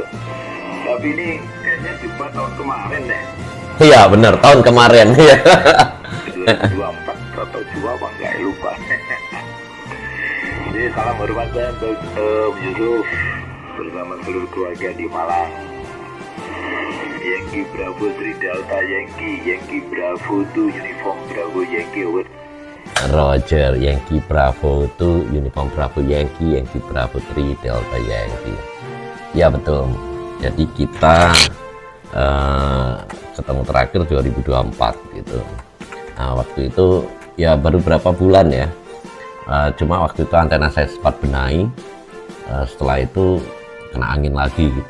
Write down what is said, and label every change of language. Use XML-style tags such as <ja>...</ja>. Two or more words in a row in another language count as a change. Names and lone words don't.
<id>Tapi ini kayaknya jumpa tahun kemarin deh. Iya bener, tahun kemarin ya. 2024 atau 2 apa enggak lupa. Jadi salam hormat saya untuk Yusuf bersama seluruh keluarga di Malang.</id> <en>Yankee Bravo 3 Delta Yankee, Yankee Bravo 2 Uniform Bravo Yankee, over. Roger, Yankee Bravo 2 Uniform Bravo Yankee, Yankee Bravo 3 Delta Yankee.</en> <id>Ya betul. Jadi kita ketemu terakhir 2024 gitu. Nah waktu itu ya baru berapa bulan ya. Cuma waktu itu antena saya sempat benahi. Setelah itu kena angin lagi gitu.</id>